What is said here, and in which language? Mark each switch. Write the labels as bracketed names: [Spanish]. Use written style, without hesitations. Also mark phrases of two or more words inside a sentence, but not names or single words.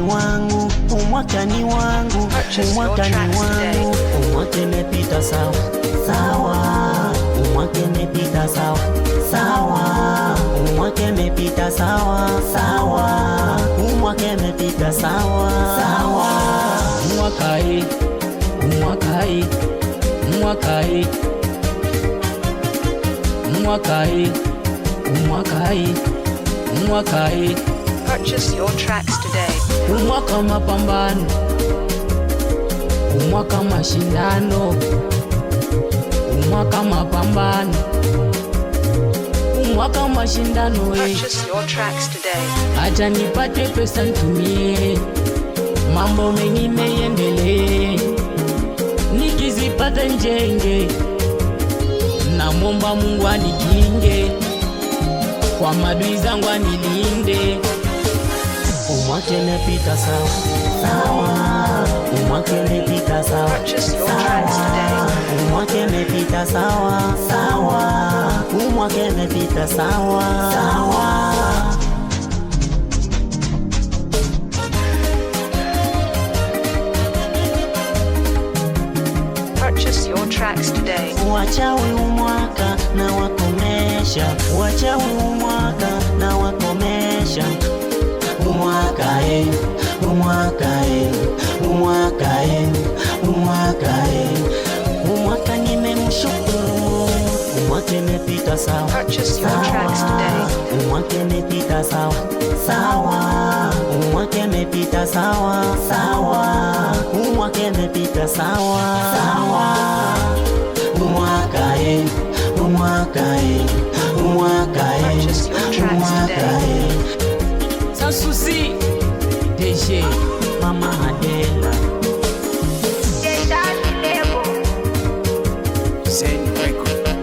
[Swahili] wangu, umwaka ni wangu, umwaka ni wangu, umwaka imepita sawa sawa, umwaka imepita sawa sawa, umwaka imepita sawa sawa, umwaka imepita sawa sawa, umwaka hii, umwaka hii, umwaka hii, umwaka hii, umwaka hii, umwaka hii. [English] Purchase your tracks today. [Swahili] Umwaka mapambano, umwaka mashindano, umwaka mapambano, umwaka mashindano. [English] Purchase your tracks today. [Swahili] Acha nipate pesa nitumie, mambo mengi meendelee. Nikizipata njenge, namwomba Mungu anikinge, kwa maadui zangu anilinde. Umwaka imepita sawa sawa, umwaka imepita sawa sawa, umwaka imepita sawa sawa, umwaka imepita sawa sawa. [English] Purchase your tracks today. [Swahili] Wachawi umwaka na wakomesha, wachawi umwaka na wakomesha. Umwaka umwaka umwaka umwaka umwaka nimemshukuru, umwaka imepita sawa sawa, umwaka imepita sawa sawa, umwaka imepita sawa sawa, umwaka imepita sawa sawa, umwaka umwaka umwaka umwaka. Sansusi DJ Mama Adela Zen Record.